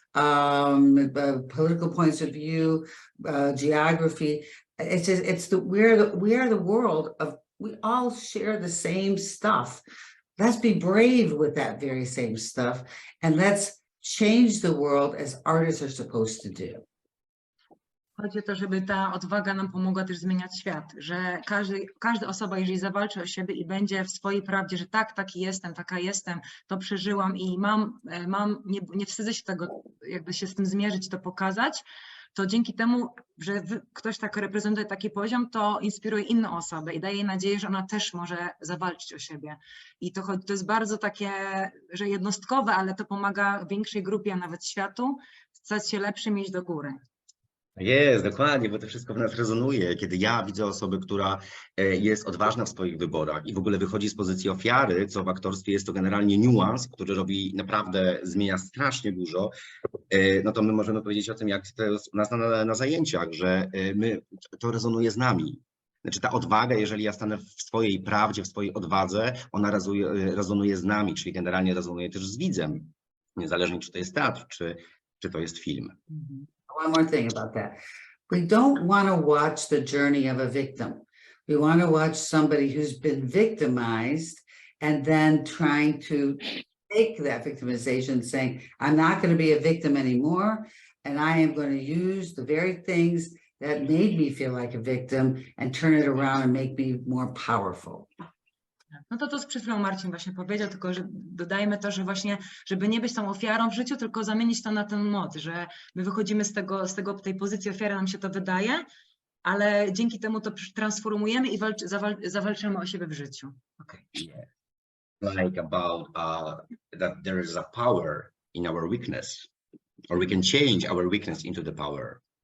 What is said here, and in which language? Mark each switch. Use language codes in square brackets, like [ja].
[en] political points of view, geography. It's just, we are the world of, we all share the same stuff. Let's be brave with that very same stuff, and let's change the world as artists are supposed to do. [pl] Chodzi o to, żeby ta odwaga nam pomogła też zmieniać świat, że każda osoba, jeżeli zawalczy o siebie i będzie w swojej prawdzie, że tak, taki jestem, taka jestem, to przeżyłam i nie wstydzę się tego, jakby się z tym zmierzyć, to pokazać, to dzięki temu, że ktoś tak reprezentuje taki poziom, to inspiruje inną osobę i daje jej nadzieję, że ona też może zawalczyć o siebie. I to jest bardzo takie, że jednostkowe, ale to pomaga większej grupie, a nawet światu, stać się lepszym, iść do góry. Jest, dokładnie, bo to wszystko w nas rezonuje. Kiedy ja widzę osobę, która jest odważna w swoich wyborach i w ogóle wychodzi z pozycji ofiary, co w aktorstwie jest to generalnie niuans, który robi naprawdę, zmienia strasznie dużo, no to my możemy powiedzieć o tym, jak to jest u nas na zajęciach, że to rezonuje z nami. Znaczy ta odwaga, jeżeli ja stanę w swojej prawdzie, w swojej odwadze, ona rezonuje z nami, czyli generalnie rezonuje też z widzem, niezależnie czy to jest teatr, czy to jest film. [en] One more thing about that. We don't want to watch the journey of a victim. We want to watch somebody who's been victimized and then trying to take that victimization, saying, I'm not going to be a victim anymore, and I am going to use the very things that made me feel like a victim and turn it around and make me more powerful. [pl] No to przed chwilą Marcin właśnie powiedział, tylko że dodajmy to, że właśnie, żeby nie być tą ofiarą w życiu, tylko zamienić to na ten mod, że my wychodzimy z tej pozycji ofiary, nam się to wydaje, ale dzięki temu to transformujemy i zawalczymy o siebie w życiu. [en] Okay. Yeah. Like about that there is a power in our weakness, or we can change our weakness into the power.